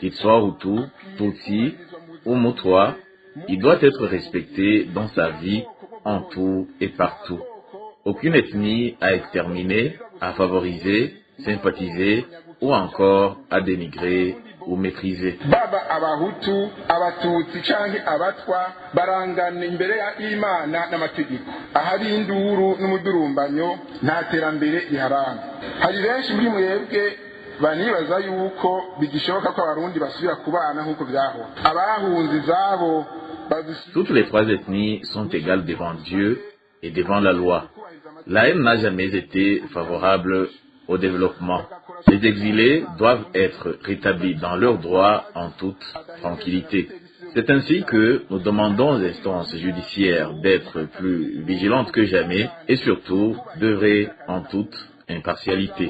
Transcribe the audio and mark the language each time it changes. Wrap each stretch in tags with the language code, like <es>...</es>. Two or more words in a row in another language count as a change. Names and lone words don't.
<fr>qu'il soit Hutu, Tutsi ou Mutwa, il doit être respecté dans sa vie, en tout et partout. Aucune ethnie à exterminer, à favoriser, sympathiser ou encore à dénigrer ou mépriser.</fr> <rn>Baba abahutu, abatutsi canke abatwa barangana imbere y'Imana n'amategeko. Ahari induru n'umudurumbanyo nta terambere riharanga. Hari benshi muri mwebwe banibaza yuko bigishoboka ko abarundi basubira kubana nk'uko vyahora. Abahunze izabo.</rn> <fr>Toutes les trois ethnies sont égales devant Dieu et devant la loi. La haine n'a jamais été favorable au développement. Les exilés doivent être rétablis dans leurs droits en toute tranquillité. C'est ainsi que nous demandons aux instances judiciaires d'être plus vigilantes que jamais et surtout d'œuvrer en toute impartialité.</fr>